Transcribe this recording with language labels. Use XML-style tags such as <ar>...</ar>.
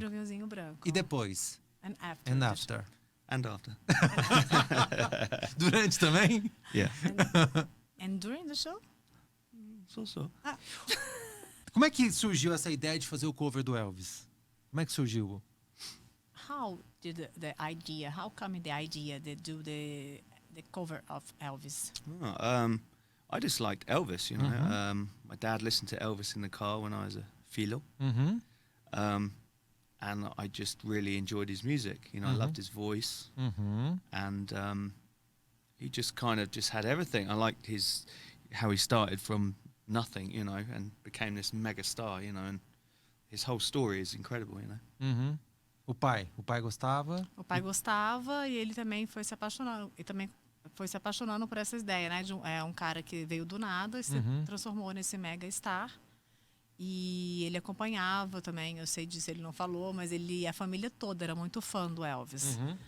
<pt>Sempre um vinhozinho branco. E depois?</pt> <en>And after. And after. And after.</en> <pt>Durante também?</pt> <en>Yeah. And during the show? So.</en> <pt>Como é que surgiu essa ideia de fazer o cover do Elvis? Como é que surgiu?</pt> <en>How did how come the idea to do the cover of Elvis? I just liked Elvis, you know. My dad listened to Elvis in the car when I was a filho. And I just really enjoyed his music. You know, I loved his voice. And he just kind of just had everything. I liked how he started from nothing, you know, and became this mega star, you know, and his whole story is incredible, you know.</en> <pt>O pai gostava? O pai gostava e ele também foi se apaixonando. E também foi se apaixonando por essa ideia, né? De um cara que veio do nada e se transformou nesse mega star. E ele acompanhava também, eu sei disso, ele não falou, mas a família toda era muito fã do Elvis.</pt>